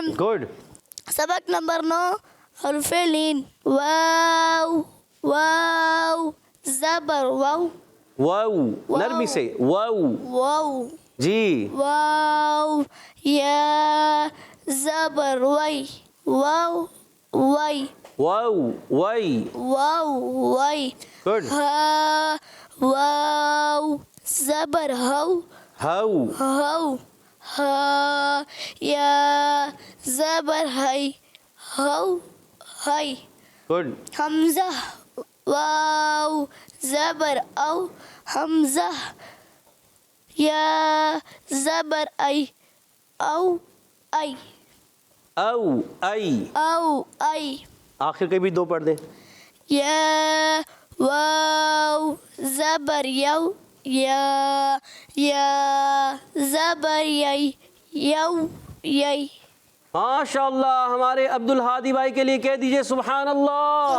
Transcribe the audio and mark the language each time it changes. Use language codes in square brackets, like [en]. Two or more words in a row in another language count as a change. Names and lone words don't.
[ur] گڈ. سبق نمبر 9 حرف لین. واو واو زبر واو. واو نرمی سے, واو. واو. جی. واو یا زبر وی. واو وی. واو وی. واو وی. گڈ. ہا واو زبر ہو. ہو. ہو. ہا یا زبر ہی. ہو ہی. گڈ. حمزہ واو زبر او. حمزہ یا زبر ای. او ای. او ای. او ای. آخر کے بھی 2 پڑھ دیں. یا واو زبر یو. یا زبر یی. یو یی. [ar] ماشاء اللہ. [ur] ہمارے عبد الحادی بھائی کے لیے کہہ دیجئے [ar] سبحان اللہ.